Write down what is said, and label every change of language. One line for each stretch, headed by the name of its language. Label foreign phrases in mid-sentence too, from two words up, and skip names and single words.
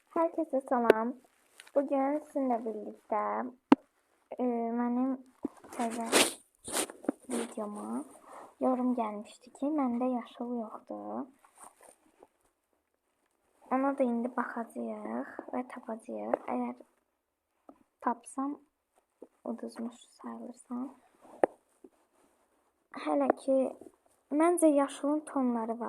Turkish: Herkese selam. Bugün sizinle birlikte benim videoma yorum gelmişti ki
Azerbaijani: məndə yaşıl yoxdur. Ona da indi baxacağıq və tapacağıq. Əgər tapsam uduzmuş sayılırsam. Hələ ki məncə yaşılın tonları var.